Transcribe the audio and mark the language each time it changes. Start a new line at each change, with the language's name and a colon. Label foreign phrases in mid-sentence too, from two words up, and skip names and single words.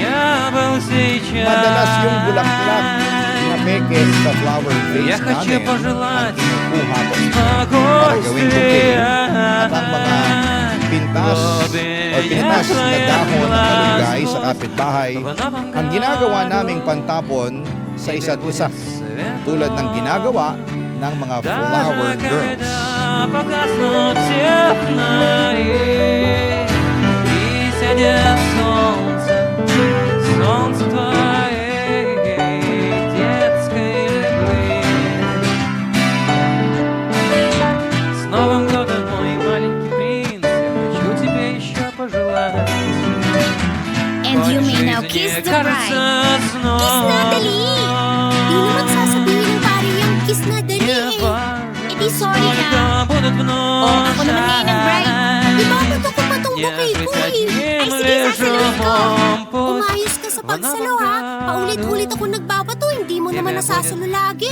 Filipino: Madalas yung bulaklak na peke sa
English: flower vase
Filipino: namin ang kinukuha ko para gawing bouquet at ang mga pintas o pinitas na dahon ng malunggay sa kapitbahay ang ginagawa naming pantapon sa isa't isa tulad ng ginagawa ng mga
English: flower girls.
Russian: Погаснут темные, и сядет солнце, солнце твоей детской любви. С Новым годом, мой маленький принц, я хочу тебе еще пожелать.
English: And you may now kiss the bride.
Filipino: Kiss na dali! Di naman sasabihin ng pare yung kiss na dali eh. Eh di sorry na. Oh, ako naman ngayon ang bride. Di ba ba't ako patong bouquet ko eh? Ay sige, sasaluhin ko. Umayos ka sa pagsalo ha. Paulit-ulit ako nagbabato, hindi mo naman nasasalo lagi.